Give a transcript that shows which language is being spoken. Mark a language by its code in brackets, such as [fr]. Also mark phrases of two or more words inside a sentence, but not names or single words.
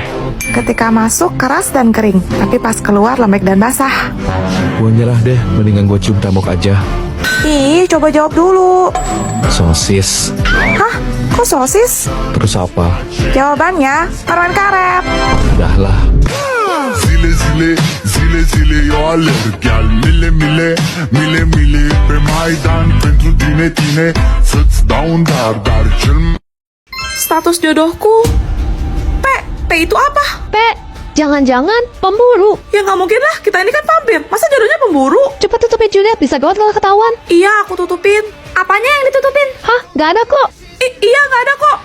[id] Ketika masuk keras dan kering, tapi pas keluar lembek dan basah. Gue nyerah deh, mendingan gue cium tembok aja. Ih, coba jawab dulu. Sosis. Hah? Kok sosis? Terus apa? Jawabannya permen karet. Udahlah. [ro] Zile zile, zile zile, eu alerg Iar mile mile, mile mile Pe Maidan pentru tine, tine Să-ți dau un dar, dar cel mai [id] Status jodohku. P itu apa? Jangan-jangan pemburu. Ya nggak mungkin lah, kita ini kan vampir. Masa jodohnya pemburu? Cepat tutupin Juliet, bisa gawat kalau ketahuan. Iya, aku tutupin. Apanya yang ditutupin? Hah? Gak ada kok. Iya, nggak ada kok.